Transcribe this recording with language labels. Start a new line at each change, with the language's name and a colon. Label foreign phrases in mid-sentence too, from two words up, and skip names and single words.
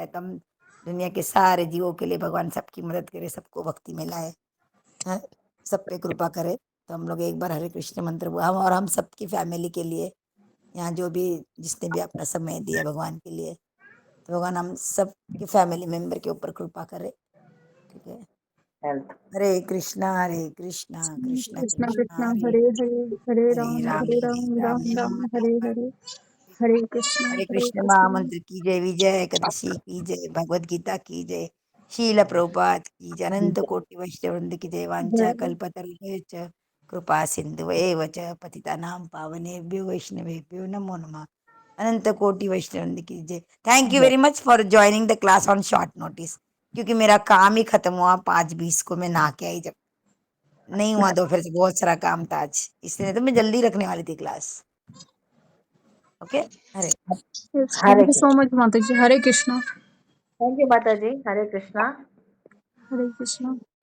Hindi: तो हम दुनिया के सारे जीवों के लिए भगवान सबकी मदद करे, सबको भक्ति में लाए, हैं, सब पे कृपा करे। तो हम लोग एक बार हरे कृष्ण मंत्र हम, और हम सबकी फैमिली के लिए, यहाँ जो भी जिसने भी अपना समय दिया भगवान के लिए, तो भगवान हम सबके
English: family member
Hindi: के ऊपर कृपा करे। ठीक है। हेल्थ। हरे कृष्णा कृष्णा कृष्णा कृष्णा कृष्णा हरे हरे हरे हरे हरे राम हरे राम राम राम राम राम हरे हरे हरे कृष्णा हरे हरे कृष्ण कृष्णा। महामंत्र की जय, विजय एकादशी की जय, भगवद गीता की जय, शील प्रभुपाद की जय, अनंत कोटि वैष्णव वृंद की जय,
Sanskrit: वांछा जय कल्पतरुभ्यश्च कृपा सिंधु एव च पतितानां पावनेभ्यो वैष्णवेभ्यो नमो नमः।
Hindi: अनंत कोटि वैष्णव वृंद की जय।
English: Thank you very much for joining the class on short notice,
Hindi: क्योंकि मेरा काम ही खत्म हुआ 5:20 को, मैं नहा के आई, जब नहीं हुआ दोपहर से बहुत सारा काम था आज, इसलिए तो मैं जल्दी रखने वाली थी क्लास। ओके। हरे हरे
English: Thank you so
Hindi: कृष्ण। मच माता जी। हरे कृष्णा।
English: Thank you
Hindi: माता जी। हरे कृष्णा। हरे कृष्णा।